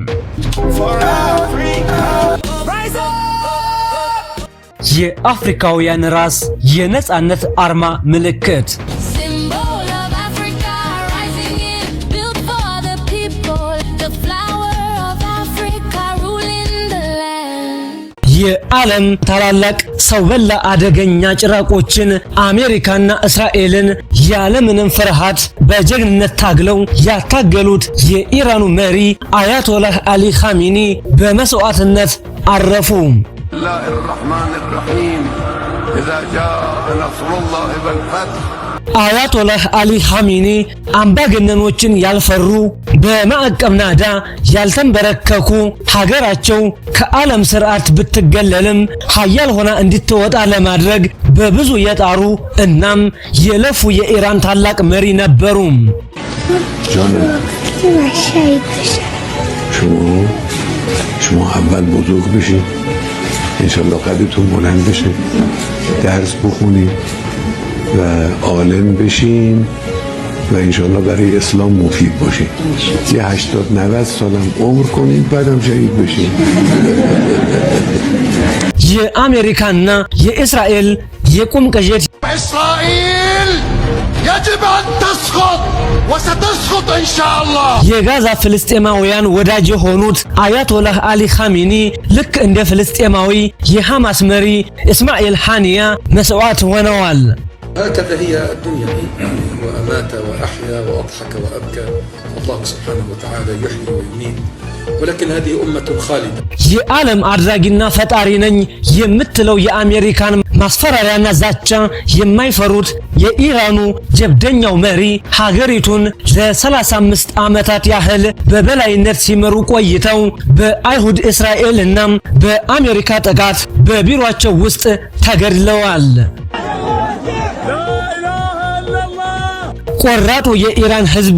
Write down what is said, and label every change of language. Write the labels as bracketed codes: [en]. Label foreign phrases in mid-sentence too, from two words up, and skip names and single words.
[am] የአፍሪካውያን ራስ የነጻነት አርማ ምልክት የዓለም ታላላቅ ሰው በላ አደገኛ ጭራቆችን አሜሪካና እስራኤልን ያለምንም ፍርሃት በጀግንነት ታግለው ያታገሉት የኢራኑ መሪ አያቶላህ አሊ ኻሜኒ በመስዋዕትነት አረፉ። [ar] الله الرحمن الرحيم إذا جاء نصر الله والفتح [am] አያቶላህ አሊ ኻሜኒ አምባገነኖችን ያልፈሩ በማዕቀብ ናዳ ያልተንበረከኩ ሀገራቸው ከዓለም ስርዓት ብትገለልም ሀያል ሆና እንድትወጣ ለማድረግ በብዙ የጣሩ እናም የለፉ የኢራን ታላቅ መሪ ነበሩ። [fa] شما اول بزرگ بشید انشالله قدرتون بلند بشه درس بخونید و عالم بشین و انشالله برای اسلام مفید باشین یه 80-90 سالم عمر کنید بعدم شهید بشین [am] የአሜሪካና የእስራኤል የቁም ቅዠት [ar] إسرائيل يجب أن تسقط وستسقط إن شاء الله [am] የጋዛ ፍልስጤማውያን ወዳጅ የሆኑት አያቶላህ አሊ ኻሜኒ ልክ እንደ ፍልስጤማዊ የሐማስ መሪ እስማኤል ሐኒያ መስዋዕት ሆነዋል። [ar] هكذا هي الدنيا وأمات وأحيا وأضحك وأبكى الله سبحانه وتعالى يحيي ويميت ولكن هذه أمة خالدة [am] የዓለም አድራጊና ፈጣሪ ነኝ የምትለው የአሜሪካን ማስፈራሪያና ዛቻ የማይፈሩት የኢራኑ ጀብደኛው መሪ ሀገሪቱን ለ35 ዓመታት ያህል በበላይነት ሲመሩ ቆይተው በአይሁድ እስራኤልና በአሜሪካ ጥቃት በቢሮአቸው ውስጥ ተገድለዋል። ቆራጡ የኢራን ህዝብ